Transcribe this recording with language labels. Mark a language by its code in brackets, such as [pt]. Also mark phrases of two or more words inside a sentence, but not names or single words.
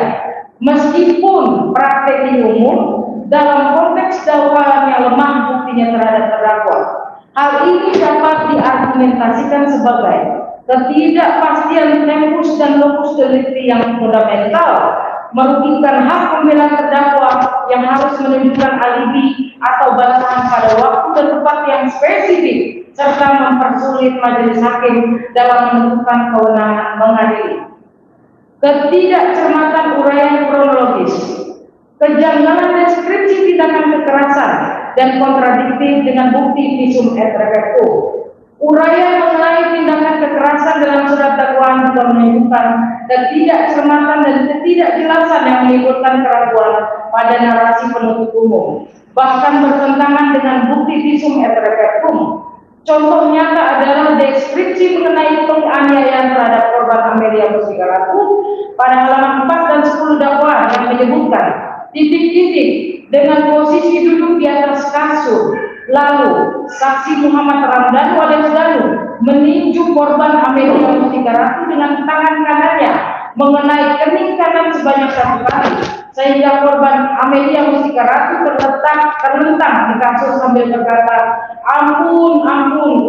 [id] Meskipun praktek ini umum, dalam konteks dakwaan yang lemah buktinya terhadap terdakwa, hal ini dapat diargumentasikan sebagai ketidakpastian tempus dan [la] locus delicti [id] yang fundamental merugikan hak pembela terdakwa yang harus menunjukkan alibi atau bantahan pada waktu dan tempat yang spesifik serta mempersulit majelis hakim dalam menentukan kewenangan mengadili. Ketidakcermatan uraian kronologis, kejanggalan deskripsi tindakan kekerasan dan kontradiktif dengan bukti [la] visum et repertum. [id] Uraian mengenai tindakan kekerasan dalam surat dakwaan juga menunjukkan ketidakcermatan dan ketidakjelasan yang menimbulkan keraguan pada narasi penuntut umum, bahkan bertentangan dengan bukti [la] visum et repertum. [id] Contoh nyata adalah deskripsi mengenai penganiayaan terhadap korban Amelia Mustika Ratu pada halaman 4 dan 10 dakwaan yang menyebutkan titik-titik dengan posisi duduk di atas kasur. Lalu, saksi Muhammad Ramdan alias Danu meninju korban Amelia Mustika Ratu dengan tangan kanannya mengenai kening kanan sebanyak 1 kali, sehingga korban Amelia Mustika Ratu terlentang di kasur sambil berkata, "Ampun, ampun."